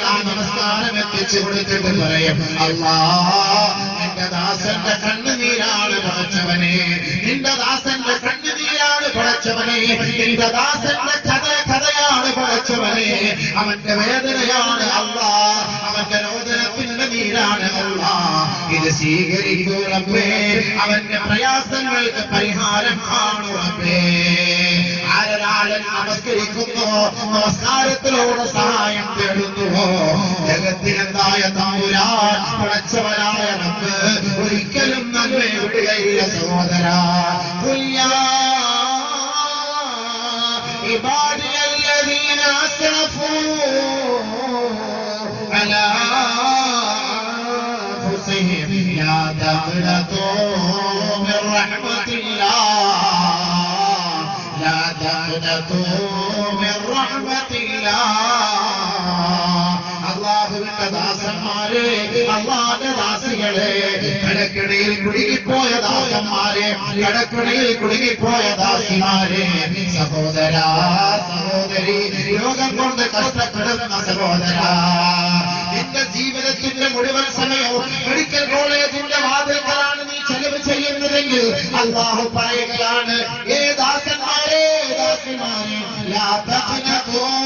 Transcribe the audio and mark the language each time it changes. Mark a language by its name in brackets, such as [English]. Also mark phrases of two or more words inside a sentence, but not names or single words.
[Malayalam] ആ നമസ്കാരം എത്തിച്ചു കൊടുത്തിട്ട് പറയും, അല്ലാഹ് നിന്റെ ദാസന്റെ കണ്ണുനീരാണ് പടച്ചവനെ, നിന്റെ ദാസന്റെ കണ്ണുനീരാണ് പടച്ചവനെ, നിന്റെ ദാസന്റെ കഥയാണ് പടച്ചവനെ, അവന്റെ വേദനയാണ് അല്ലാഹ്, അവന്റെ രോദനത്തിന്റെ നീരാണ് അല്ലാഹ്, ഇത് സ്വീകരിക്കൂ റബ്ബേ, അവന്റെ പ്രയാസങ്ങൾക്ക് പരിഹാരം കാണൂ റബ്ബേ. ആരൊരാളൻ നമസ്കരിക്കുന്നു, നമസ്കാരത്തിലൂടെ സഹായം തേടുന്നുവോ, ജഗത്തിനെന്തായ തമ്പുരാൻ പടച്ചവനായ റബ്ബ് ഒരിക്കലും നമ്മെ വിടുകയില്ല സഹോദരാ. [Arabic] عبادي الذين أسرفوا على أنفسهم لا تقنطوا من رحمة الله، لا تقنطوا من رحمة الله. [Malayalam] അല്ലാഹുവിന്റെ ദാസന്മാരെ, അല്ലാഹുവിന്റെ ദാസികളെ, കടക്കണിയിൽ കുടുങ്ങിപ്പോയ ദാസന്മാരെ, കടക്കണിയിൽ കുടുങ്ങിപ്പോയ ദാസിമാരെ, സഹോദരാ സഹോദരി, രോഗം കൊണ്ട് കഷ്ടപ്പെടുന്ന സഹോദരാ, നിന്റെ ജീവിതത്തിന്റെ മുഴുവൻ സമയവും മെഡിക്കൽ കോളേജിന്റെ വാതിൽക്കലാണ് നീ ചെലവ് ചെയ്യുന്നതെങ്കിൽ അല്ലാഹു പറയുകയാണ്, ഏ ദാസന്മാരെ, ദാസിമാരെ, [Arabic] لا تقنطوا